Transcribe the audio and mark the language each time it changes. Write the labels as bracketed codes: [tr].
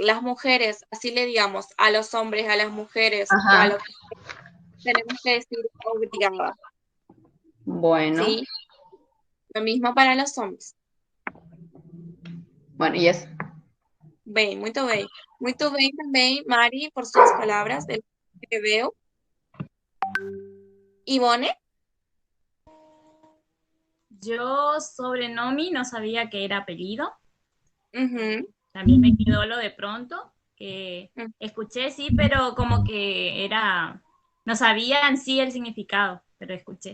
[es] Las mujeres, así le digamos a los hombres, a las mujeres o a Ajá, los que tenemos que decir obrigada, bueno, ¿sí? Lo mismo para los hombres. bueno, y eso. [pt] Bem, muito bem. Muito bem também, Mari, por suas palavras, [es] de lo que veo. Ivone, Yo sobre Nomi no sabía que era apellido. ujú, También me quedó lo de pronto, que mm, escuché sí, pero como que era, no sabía en sí el significado, pero escuché.